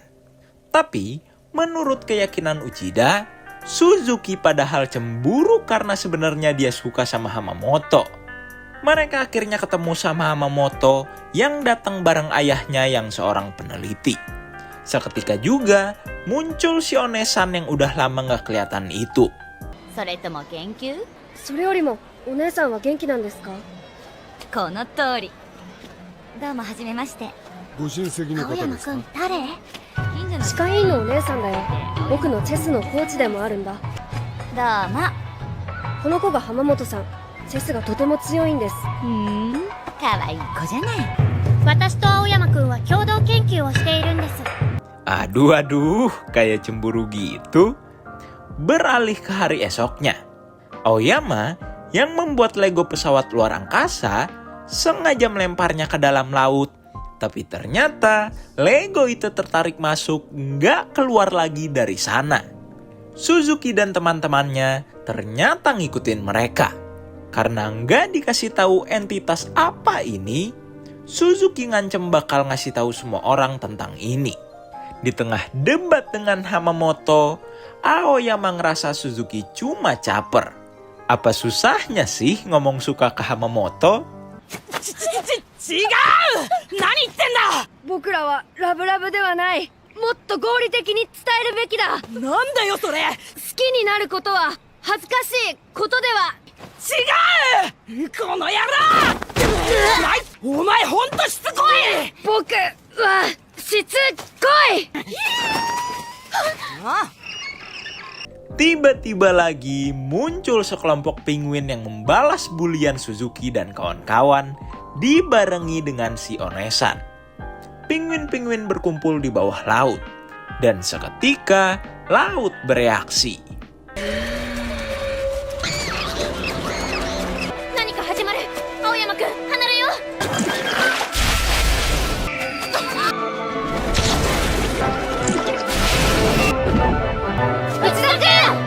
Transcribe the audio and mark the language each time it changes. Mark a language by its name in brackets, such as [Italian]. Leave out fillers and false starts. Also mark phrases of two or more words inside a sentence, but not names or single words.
[Indonesian] Tapi, menurut keyakinan Uchida, Suzuki padahal cemburu karena sebenarnya dia suka sama Hamamoto. Mereka akhirnya ketemu sama Hamamoto yang datang bareng ayahnya yang seorang peneliti. Seketika juga muncul si Onesan yang udah lama gak kelihatan itu. [Japanese] それとも研究？それよりもお姉さんは元気なんですか？この通り。どうもはじめまして。ご親戚の青山方ですか？くん誰？近所の歯科医院のお姉さんだよ。僕のチェスのコーチでもあるんだ。どうも。この子が浜本さん。チェスがとても強いんです。可愛い子じゃない。私と青山くんは共同研究をしているんです。 [Indonesian] Aduh, kayak cemburu gitu. Beralih ke hari esoknya, Aoyama yang membuat Lego pesawat luar angkasa sengaja melemparnya ke dalam laut. Tapi ternyata Lego itu tertarik masuk, nggak keluar lagi dari sana. Suzuki dan teman-temannya ternyata ngikutin mereka. Karena nggak dikasih tahu entitas apa ini, Suzuki ngancem bakal ngasih tahu semua orang tentang ini. Di tengah debat dengan Hamamoto, Aoyama ngerasa Suzuki cuma caper. Apa susahnya sih ngomong suka ke Hamamoto? [Japanese] 違う何言ってんだ僕らはラブラブではない。もっと合理的に伝えるべきだ。好なんだよそれきになることは恥ずかしいことでは。違うこの野郎お前ほんとしつこい僕はしつこい。 [Indonesian] Tiba-tiba lagi muncul sekelompok penguin yang membalas bulian Suzuki dan kawan-kawan dibarengi dengan si Onesan. Penguin-penguin berkumpul di bawah laut dan seketika laut bereaksi. [Japanese] 何か始まる。青山くん離れよう。内田くん。